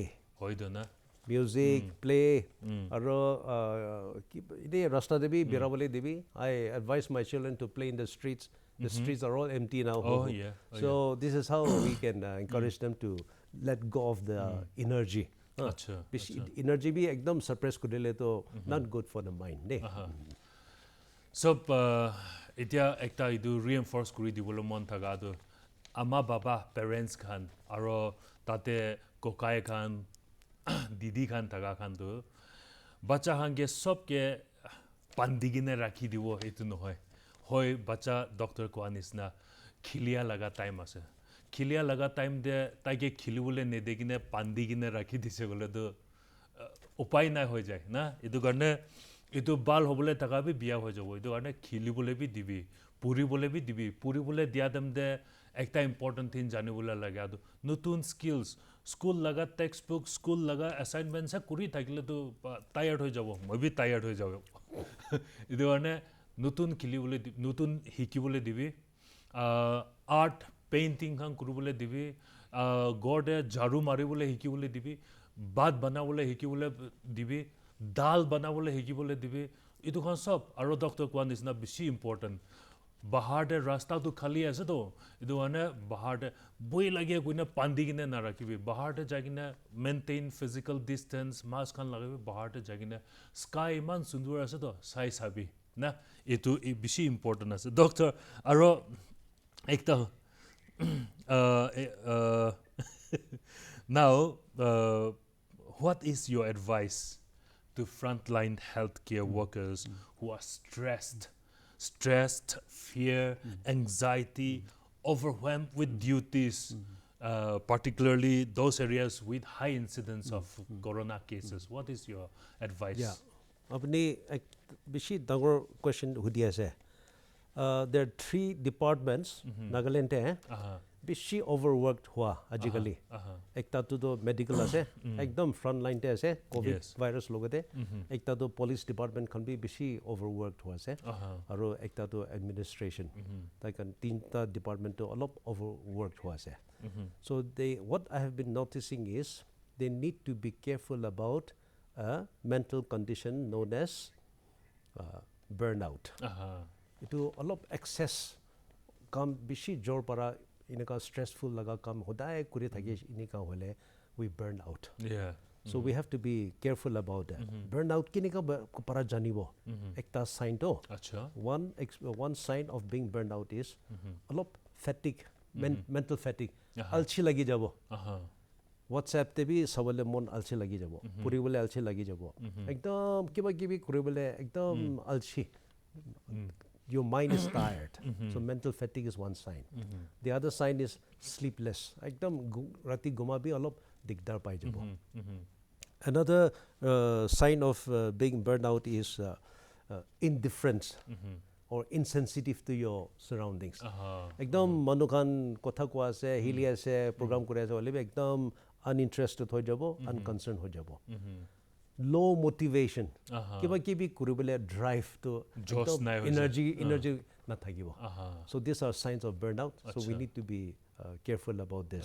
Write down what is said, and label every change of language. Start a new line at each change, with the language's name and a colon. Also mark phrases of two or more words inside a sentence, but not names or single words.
Naga Pidgin: hoido na music play aro ide rasta debi birabole debi
English: I advise my children to play in the streets the streets are all empty now so this is how we can encourage them to let go of the energy energy
Naga Pidgin: bi ekdam suppress kudile to
English: not good for the mind de
Naga Pidgin: so itia ekta idu reinforce kuri dibolo mon thaga do ama baba parents khan aro tate kokai khan didi khan thaga khan do bacha khan ge sob ke pandigine rakhi dibo etu no hoy bacha doctor ko anisna khilia laga time ase khilia laga time de taike khilibole ne degine pandigine rakhi dise gole do upai na hoy jay na etu garne etu bal hobole thaga bi biya ho jabo etu garne khilibole bi dibi puri bole dia dam de ekta
English: important thing
Naga Pidgin: jane bola laga do notun skills school laga textbook school laga assignment sa kuri thakile to tired ho jabo moi bi tired ho jabo etu garne notun khilibole notun hikibole dibi art painting kan kurubole dibi god jaru maribole hikibole dibi baat banabole hikibole dibi dal banabole hikibole dibi etu kan sob aro doctor kwan is na beshi important bahar de rasta to khali ase to etu ane bahar de boi lage koina pandi kine na rakhibi bahar de jagina
English: maintain physical distance mask
Naga Pidgin: kan lagabi bahar de jagina sky man sundur ase to sai sabi na etu beshi important ase doctor aro ekta
English: now what is your advice to frontline healthcare workers who are stressed, fear, anxiety, overwhelmed with duties, particularly those areas with high incidence of corona cases? What is your advice? Yeah,
Naga Pidgin: apni bishi dangor question hudi ase.
English: There are 3 departments
Naga Pidgin: Nagaland bishi overworked hua ajikali ekta to medical ase ekdam
English: front line
Naga Pidgin: te ase
English: covid virus
Naga Pidgin: logate ekta to
English: police department
Naga Pidgin: khan bi bishi overworked hua ase aro ekta to administration tai kan tinta department to alop overworked hua ase
English: so what I have been noticing is they need to be careful about a mental condition known as burnout.
Naga Pidgin: Itu alop excess kam bishi jor para ineka stressful laga kam hodai kuri thage inika hole
English: we burn out. Yeah. So we have to be careful about that.
Naga Pidgin: Burnout kinika para janibo ekta sign to. Acha.
English: One sign of being burned out is alop fatigue, mental fatigue.
Naga Pidgin: Alchi lagi jabo. WhatsApp te bhi sabale mon alchi lagi jabo. Puri bole alchi lagi jabo. Ekdam kiba kibi kuri bole ekdam alchi.
English: Your mind is tired. So mental fatigue is one sign. The other sign is sleepless.
Naga Pidgin: Ekdam rati guma bhi alop digdar pai jabo.
English: Another sign of being burned out is indifference or insensitive to your surroundings.
Naga Pidgin: Ekdam manukhan kotha ko ase hili ase program kore ase hole ekdam uninterested ho jabo, unconcerned ho jabo.
English: Low motivation.
Naga Pidgin: Kiba kibi kuribole drive to energy na thakibo.
English: So these are signs of burnout. So we need to be careful about this.